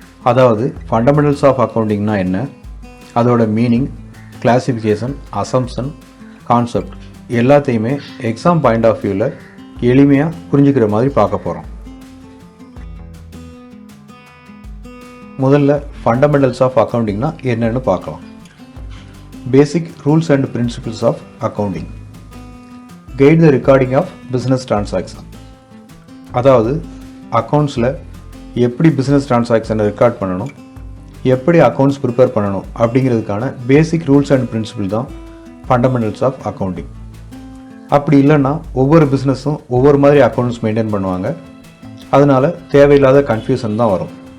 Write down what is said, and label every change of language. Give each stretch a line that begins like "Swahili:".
Tamil: அதாவது fundamentals of அக்கௌண்டிங்னா என்ன, அதோட மீனிங், கிளாசிஃபிகேஷன், அசம்ப்ஷன், கான்செப்ட் எல்லாத்தையுமே எக்ஸாம் பாயிண்ட் ஆஃப் வியூவில் எளிமையாக புரிஞ்சுக்கிற மாதிரி பார்க்க போகிறோம். முதல்ல ஃபண்டமெண்டல்ஸ் ஆஃப் அக்கௌண்டிங்னா என்னன்னு பார்க்கலாம்.
English: Basic rules and principles of accounting. Guide the recording of business transaction.
Tamil: அதாவது அக்கௌண்ட்ஸில் எப்படி பிஸ்னஸ் டிரான்சாக்ஷனை ரெக்கார்ட் பண்ணணும், எப்படி அக்கௌண்ட்ஸ் ப்ரிப்பேர் பண்ணணும் அப்படிங்கிறதுக்கான பேசிக் ரூல்ஸ் அண்ட் பிரின்சிபிள் தான் ஃபண்டமெண்டல்ஸ் ஆஃப் அக்கௌண்டிங். அப்படி இல்லைன்னா ஒவ்வொரு பிஸ்னஸும் ஒவ்வொரு மாதிரி அக்கௌண்ட்ஸ் மெயின்டைன் பண்ணுவாங்க, அதனால் தேவையில்லாத கன்ஃபியூஷன் தான் வரும்.